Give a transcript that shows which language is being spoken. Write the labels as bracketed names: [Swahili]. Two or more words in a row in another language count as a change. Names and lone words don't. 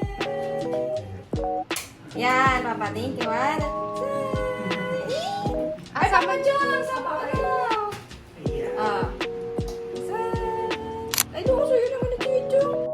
[Filipino] Yan, [English] Papa. Thank you, man. [Filipino] Ay, sama dyan! Sama ka na! Ah. Ay, doon sa'yo naman na dito.